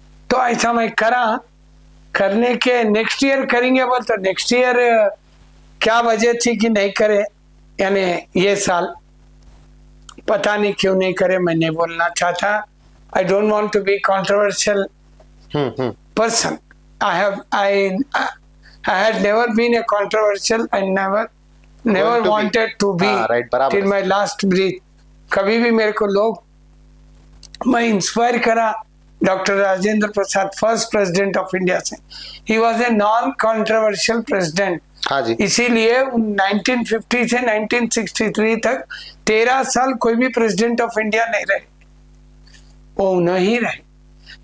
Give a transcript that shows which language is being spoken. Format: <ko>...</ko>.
<hi>तो ऐसा मैं करा, करने के नेक्स्ट ईयर करेंगे बोल, तो नेक्स्ट ईयर क्या वजह थी कि नहीं करे, यानी ये साल पता नहीं क्यों नहीं करे, मैं नहीं बोलना चाहता।</hi> <en>I don't want to be controversial person. I had never been a controversial and never Going to wanted to be right,</en> <hi>बराबर</hi> <en>till my last breath.</en> <hi>कभी भी मेरे को लोग, मैं इंस्पायर करा doctor Rajendra Prasad,</hi> <en>first president of India</en> <hi>से।</hi> <en>He was a non controversial president.</en> <hi>हाँ जी। इसीलिए 1950 से 1963 तक 13 साल कोई भी</hi> <en>president of India</en> <hi>नहीं रहे, वो नहीं रहे।</hi>